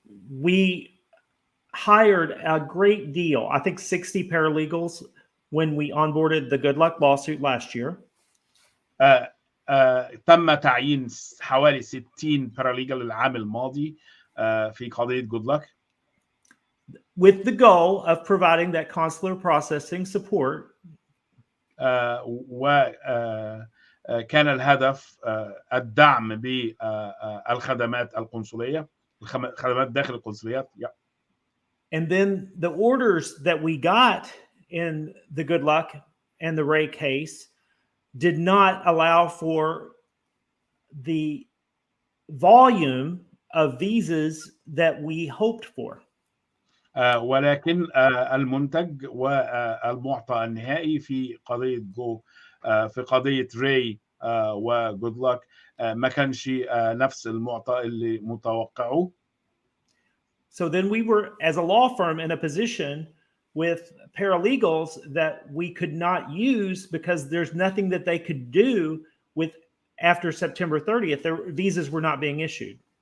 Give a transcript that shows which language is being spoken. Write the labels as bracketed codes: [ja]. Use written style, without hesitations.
[en] We hired a great deal, I think 60 paralegals when we onboarded the Good Luck lawsuit last year. [ar] تم تعيين حوالي 60 باراليجل العام الماضي في قضية Good Luck, [en] with the goal of providing that consular processing support. [ar] وكان الهدف الدعم بالخدمات القنصلية، الخدمات داخل القنصليات. [en] And then the orders that we got in the Good Luck and the Ray case did not allow for the volume of visas that we hoped for. [ar] ولكن المنتج والمعطى النهائي في قضية في قضية راي وجود لك ما كانش نفس المعطى اللي متوقعه. [en] So then we were, as a law firm, in a position with paralegals that we could not use because there's nothing that they could do with after September 30th. Their visas were not being issued.